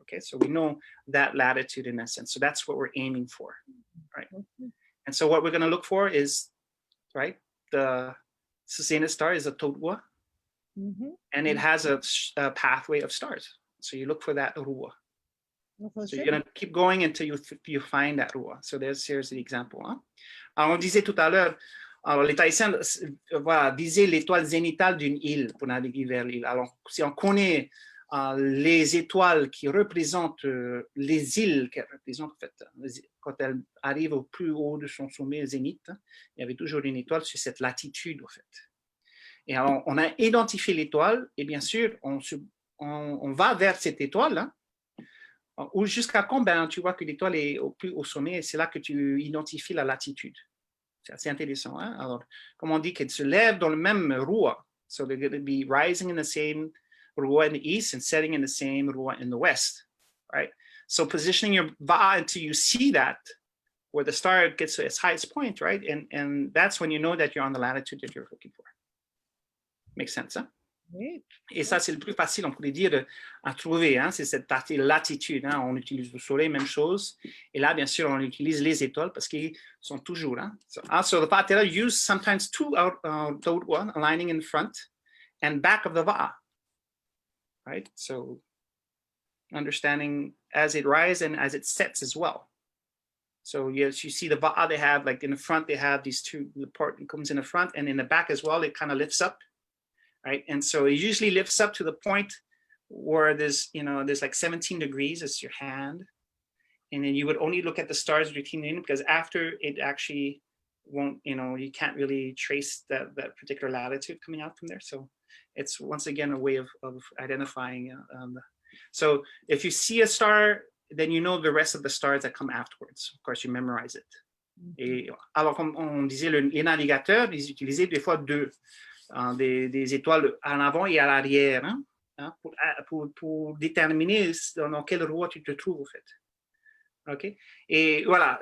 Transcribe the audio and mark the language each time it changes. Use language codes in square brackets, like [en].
[en] Okay, so we know that latitude in essence. So that's what we're aiming for, right? And so what we're going to look for is, right, the zenith star is a Taurua, and it has a pathway of stars. So you look for that Rua. Oh, for So sure. you're going to keep going until you find that rua. So here's the example. Hein? [fr] Alors, on disait tout à l'heure, alors les Tahitiens voilà, visaient l'étoile zénitale d'une île pour naviguer vers l'île. Alors, si on connaît les étoiles qui représentent les îles qu'elles représentent, en fait, quand elles arrivent au plus haut de son sommet zénith, hein, il y avait toujours une étoile sur cette latitude, en fait. Et alors, on a identifié l'étoile et bien sûr, on va vers cette étoile, hein, ou jusqu'à quand, ben, tu vois que l'étoile est au plus haut sommet et c'est là que tu identifies la latitude. C'est assez intéressant. Hein? Alors, comme on dit qu'elle se lève dans le même rua, [en] so they're going to be rising in the same rua in the east and setting in the same rua in the west, right? So positioning your va'a until you see that, where the star gets to its highest point, right? And that's when you know that you're on the latitude that you're looking for. Makes sense, hein? [fr] Oui. Et ça, c'est le plus facile, on pourrait dire, à trouver. Hein? C'est cette partie latitude. Hein? On utilise le soleil, même chose. Et là, bien sûr, on utilise les étoiles parce qu'ils sont toujours. Hein? [en] So the patera use sometimes two one aligning in front and back of the va'a. Right? So understanding as it rises and as it sets as well. So yes, you see the va'a, they have, like in the front, they have these two, the part that comes in the front, and in the back as well, it kind of lifts up. Right, and so it usually lifts up to the point where there's like 17 degrees as your hand, and then you would only look at the stars routinely because after it actually won't, you can't really trace that particular latitude coming out from there. So it's once again a way of identifying. So if you see a star, then you know the rest of the stars that come afterwards. Of course, you memorize it. [fr] Et alors, comme on disait, les navigateurs, ils utilisaient des fois des étoiles en avant et à l'arrière, hein, pour déterminer dans quelle roi tu te trouves, en fait. OK? Et voilà.